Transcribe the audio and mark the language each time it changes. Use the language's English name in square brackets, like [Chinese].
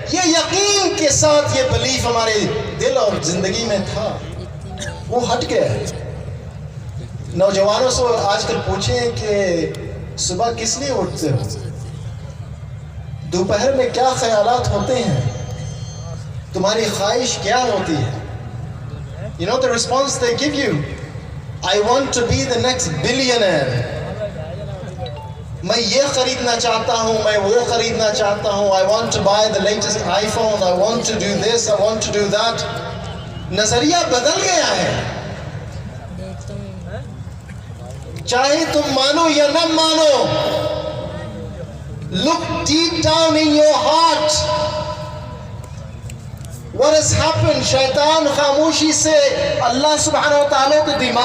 [Hindi] ये यकीन के साथ ये बिलीफ हमारे दिल और जिंदगी में था, वो हट गया। नौजवानों से आजकल पूछें कि सुबह किस लिए उठते हो, दोपहर में क्या ख्यालात होते हैं, तुम्हारी ख्वाहिश क्या होती है? [English] You know the response they give you? I want to be the next billionaire. [Hindi] मैं ये खरीदना चाहता हूँ, मैं वो खरीदना चाहता हूँ. [English] I want to buy the latest iPhone. I want to do this. I want to do that. [Hindi] नजरिया बदल गया है. चाहे तुम मानो या न मानो, [English] look deep down in your heart. What has happened? [Hindi] शैतान खामोशी से अल्लाह सुब्हानहू व तआला के दिमाग